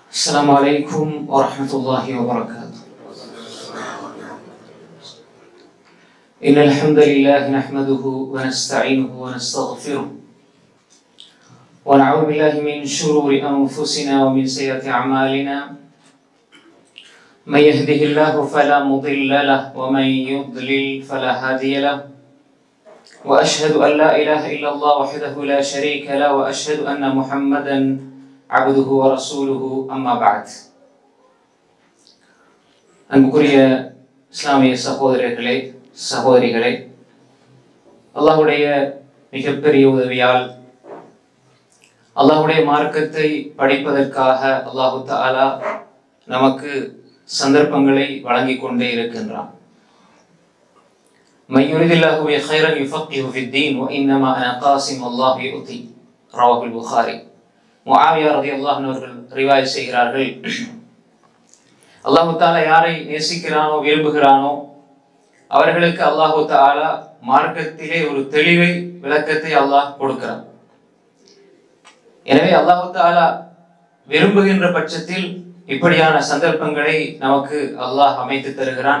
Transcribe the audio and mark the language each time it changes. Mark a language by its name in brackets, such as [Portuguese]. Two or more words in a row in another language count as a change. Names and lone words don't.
[Arabic] السلام عليكم ورحمة الله وبركاته. إن الحمد لله نحمده ونستعينه ونستغفره ونعوذ بالله من شرور أنفسنا ومن سيئات أعمالنا. من يهده الله فلا مضل له ومن يضلل فلا هادي له. وأشهد أن لا إله إلا الله وحده لا شريك له وأشهد أن محمدا عبده ورسوله أما بعد. [Tamil] அன்புக்குரிய இஸ்லாமிய சகோதரர்களே சகோதரிகளே, அல்லாஹ்வுடைய மிகப்பெரிய உதவியால் அல்லாஹ்வுடைய மார்க்கத்தை படிப்பதற்காக [Arabic] الله تعالى [Tamil] நமக்கு சந்தர்ப்பங்களை வழங்கிக் கொண்டே இருக்கின்றான். [Arabic] من يريد الله به خيرا يفقهه في الدين وإنما أنا قاسم الله يؤتي. رواه البخاري. [Tamil] முஆவியா [Arabic] رضي الله عنه [Tamil] அவர்கள் ரிவாயத் செய்கிறார்கள், [Arabic] الله تعالى [Tamil] யாரை நேசிக்கிறானோ விரும்புகிறானோ அவர்களுக்கு [Arabic] الله تعالى [Tamil] மார்க்கத்திலே ஒரு தெளிவை விளக்கத்தை அல்லாஹ் கொடுக்கிறான். எனவே [Arabic] الله تعالى [Tamil] விரும்புகின்ற பட்சத்தில் இப்படியான சந்தர்ப்பங்களை நமக்கு அல்லாஹ் அமைத்து தருகிறான்.